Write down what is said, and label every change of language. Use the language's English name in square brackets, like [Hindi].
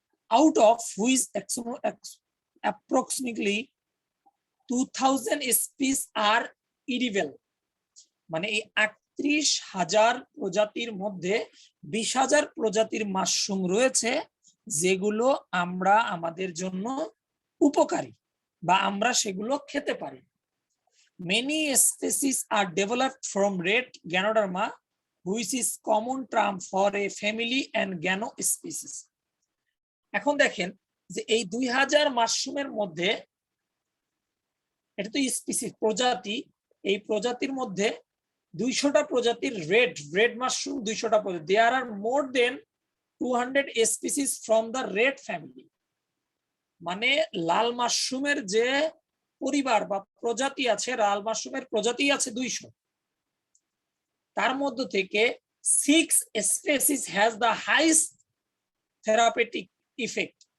[English] Out of which approximately 2,000 species are edible, [Bangla] মানে এই 38,000 প্রজাতির মধ্যে 20,000 প্রজাতির মাশরুম রয়েছে যেগুলো আমরা আমাদের জন্য উপকারী বা আমরা সেগুলো খেতে পারি। [English] Many species are developed from red Ganoderma, which is common term for a family and Gano species. [Bangla] এখন দেখেন যে এই 2,000 মাশরুমের মধ্যে, এটা তো স্পিসিস প্রজাতি, এই প্রজাতির মধ্যে 200টা প্রজাতির রেড মাশরুম, 200টা প্রজাতি। [English] There are more than 200 species from the red family, [Bangla] মানে লাল মাশরুমের যে পরিবার বা প্রজাতি আছে, লাল মাশরুমের প্রজাতি আছে 200, তার মধ্যে থেকে [English] 6 species has the highest therapeutic effect.